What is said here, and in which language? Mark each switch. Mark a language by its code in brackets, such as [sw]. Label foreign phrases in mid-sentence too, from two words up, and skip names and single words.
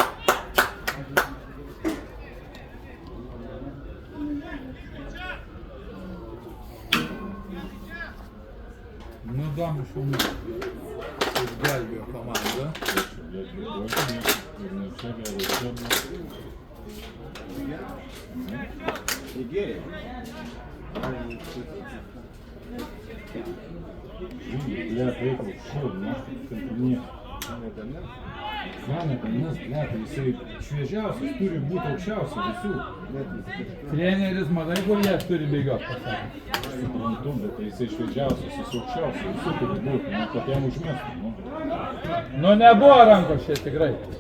[lt] Nu, įdomu šaunu. Išgelbėjo komandą. Įgėrė. [ru] Бля, приехал, шел, нахуй, не. [lt] Nes, jisai šviežiausias, turi būti aukščiausias visų. Treneris, matai, kur jie turi bėgioti, pasakė. Suprantu, bet jisai šviežiausias, jis aukščiausias, visų turi būti, kad jam užmestų. Nu, nebuvo rankos čia tikrai.